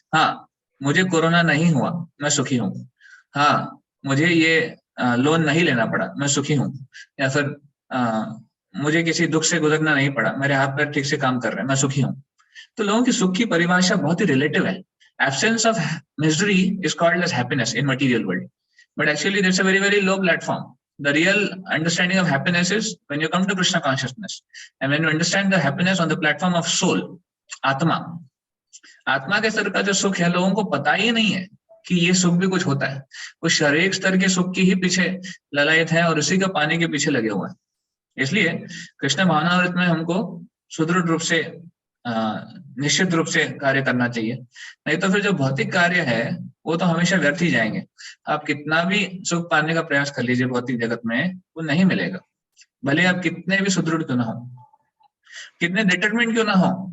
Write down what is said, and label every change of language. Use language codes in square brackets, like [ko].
[hi] हाँ, मुझे कोरोना नहीं हुआ, मैं सुखी हूँ। हाँ, मुझे ये लोन नहीं लेना पड़ा, मैं सुखी हूँ। या फिर मुझे किसी दुख से गुजरना नहीं पड़ा, मेरे हाथ पैर ठीक से काम कर रहे हैं, मैं सुखी हूँ। तो लोगों की सुख की परिभाषा बहुत ही रिलेटिव है। [en] Absence of misery is called as happiness in material world, but actually that's a very, very low platform. The real understanding of happiness is when you come to Krishna consciousness, and when you understand the happiness on the platform of soul, आत्मा के स्तर का जो सुख है, लोगों को पता ही नहीं है कि ये सुख भी कुछ होता है। [hi] वो शारीरिक स्तर के सुख की ही पीछे ललायत है और उसी का पाने के पीछे लगे हुए हैं। इसलिए कृष्ण भावनामृत में हमको सुदृढ़ रूप से निश्चित रूप से कार्य करना चाहिए, नहीं तो फिर जो भौतिक कार्य है वो तो हमेशा व्यर्थ ही जाएंगे। आप कितना भी सुख पाने का प्रयास कर लीजिए भौतिक जगत में, वो नहीं मिलेगा, भले आप कितने भी सुदृढ़ क्यों ना हो, कितने डिटरमिनेट क्यों ना हो।